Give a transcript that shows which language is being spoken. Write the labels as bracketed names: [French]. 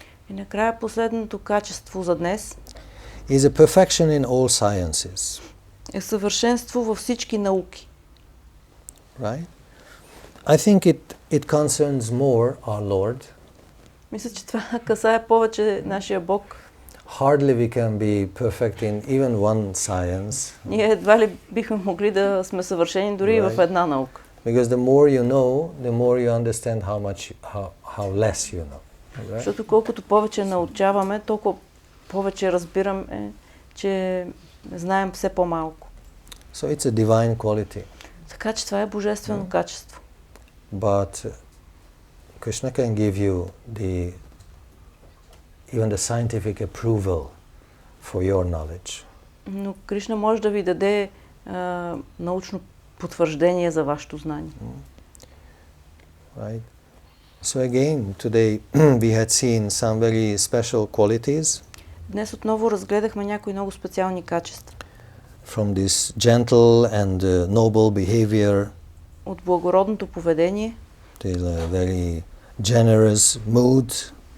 [Bulgarian] И накрая последното качество за днес [English] is a perfection in all sciences. [Bulgarian] Е съвършенство във всички науки. [English] Right? I think it concerns more our Lord. [Bulgarian] Мисля, че това касае повече нашия Бог. [English] Hardly we can be perfect in even one science. [Bulgarian] Ние едва ли бихме могли да сме съвършени дори и в една наука. [English] Because the more you know, the more you understand how less you know. Right? [Bulgarian] Защото колкото повече научаваме, толкова повече разбираме, че знаем все по-малко. [English] So it's a divine quality. [Bulgarian] Така че това е божествено качество. [English] But Krishna can give you even the scientific approval for your knowledge. [Bulgarian] Но Кришна може да ви даде научно потвърждение за вашето знание. [English] Right? So again, today we had seen some very special qualities. [Bulgarian] Днес отново разгледахме някои много специални качества. [English] From this gentle and noble behavior. [Bulgarian] От благородното поведение. [English] There's a very generous mood.